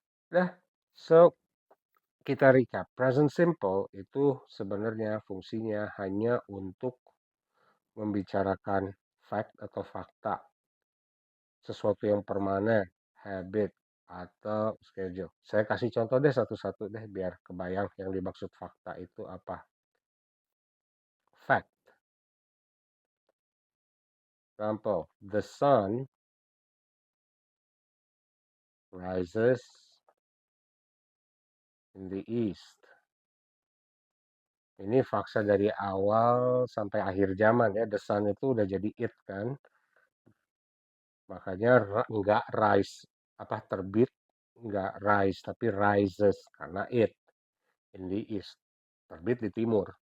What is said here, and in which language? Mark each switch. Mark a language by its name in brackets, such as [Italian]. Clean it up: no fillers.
[Indonesian] Dah, so kita recap. Present simple itu sebenarnya fungsinya hanya untuk membicarakan fact atau fakta, sesuatu yang permanen, habit, atau schedule. Saya kasih contoh deh satu-satu deh biar kebayang yang dimaksud fakta itu apa. [English] Fact. Example, the sun rises in the east. [Indonesian] Ini fakta dari awal sampai akhir zaman ya. The sun itu udah jadi it kan. Makanya nggak rise, apa terbit, nggak rise, tapi rises karena it in the east. Terbit di timur.